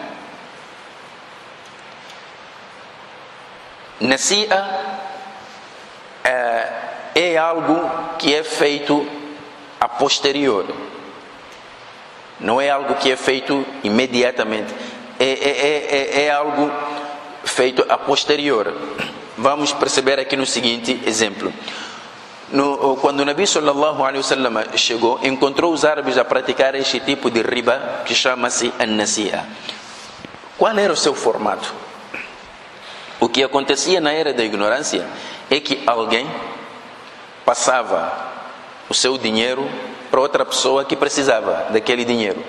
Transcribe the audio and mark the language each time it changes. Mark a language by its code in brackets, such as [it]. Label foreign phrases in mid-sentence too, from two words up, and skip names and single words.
[pt] Nasi'a é algo que é feito a posterior. Não é algo que é feito imediatamente. É algo feito a posterior. Vamos perceber aqui no seguinte exemplo. Quando o Nabi [ar] صلى الله عليه وسلم [pt] chegou, encontrou os árabes a praticar este tipo de riba que chama-se an-nasi'a. Qual era o seu formato? O que acontecia na era da ignorância é que alguém passava o seu dinheiro para outra pessoa que precisava daquele dinheiro.